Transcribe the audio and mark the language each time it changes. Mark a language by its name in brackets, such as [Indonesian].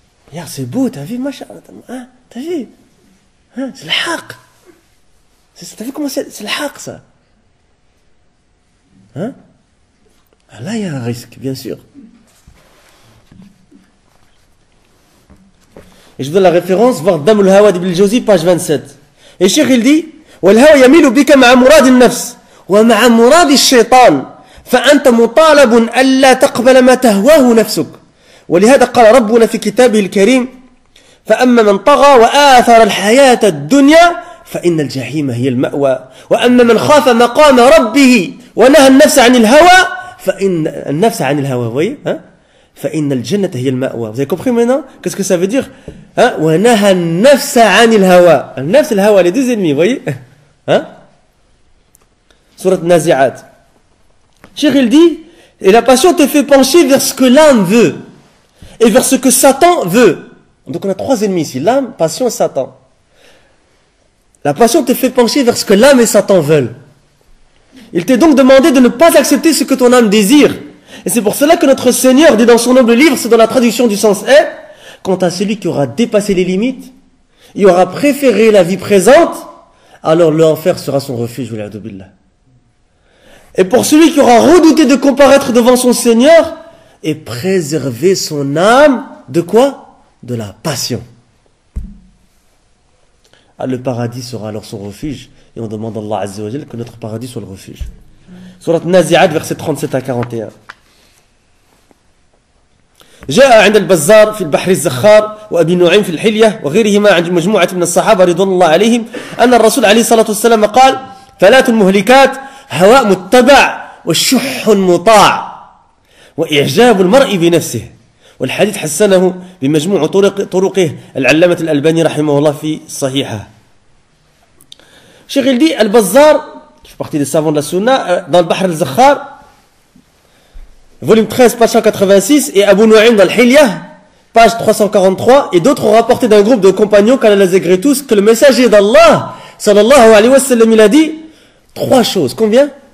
[French] Regarde, c'est beau, t'as vu, machin, hein? T'as vu? Hein? C'est le haq. T'as vu comment c'est le haq, ça? Hein? Ah, là, il y a un risque, bien sûr. Et je vous donne la référence, voir Dam al-Hawa d'Ibn al-Jawzi, page 27. Et Cheikh, il dit, [Arabic] وَالْهَوَى يَمِيلُ بِكَ مَعَ مُرَادِ النَّفْسِ وَمَعَ مُرَادِ الشَّيْطَانِ فأنت مطالب ألا تقبل ما تهواه نفسك ولهذا قال ربنا في كتابه الكريم فأما من طغى وآثر الحياة الدنيا فإن الجحيم هي المأوى وأما من خاف مقام ربه ونهى النفس عن الهوى فإن النفس عن الهوى فإن الجنة هي المأوى. [French] Vous avez compris maintenant? Qu'est-ce que ça veut dire? [Arabic] ونهى النفس عن الهوى. النفس الهوى, [French] les deux ennemis, vous voyez? Surat Nazi'at. Cheikh, il dit, et la passion te fait pencher vers ce que l'âme veut et vers ce que Satan veut. Donc on a trois ennemis ici, l'âme, passion et Satan. La passion te fait pencher vers ce que l'âme et Satan veulent. Il t'est donc demandé de ne pas accepter ce que ton âme désire. Et c'est pour cela que notre Seigneur dit dans son noble livre, c'est dans la traduction du sens est, quant à celui qui aura dépassé les limites, il aura préféré la vie présente, alors l'enfer sera son refuge. Et pour celui qui aura redouté de comparaître devant son Seigneur et préserver son âme de quoi? De la passion. Ah, le paradis sera alors son refuge. Et on demande à Allah Azza wa Jal que notre paradis soit le refuge. Surat Nazi'at, versets 37 à 41. [Arabic] جاء عند البزار في البحر الزخار وأبي نعيم في الحلية وغيرهما عند مجموعة من الصحابة رضوان الله عليهم أن الرسول عليه الصلاة والسلام قال ثلاث المهلكات هواء متبع والشح مطاع وإعجاب المرء بنفسه. والحديث حسنه بمجموع طرقه العلامة الألباني رحمه الله في صحيحه. [French] Cheikh, il dit Al-Bazzar, je fais partie des savants de la Sunna, dans le Bahr al-Zakhar, volume 13, page 186, et Abu Nu'aym dans Al-Hilyah, page 343, et d'autres ont rapporté d'un groupe de compagnons qu'Allah les agrée tous que le messager d'Allah, sallallahu alayhi wa sallam, il a dit trois choses. Combien?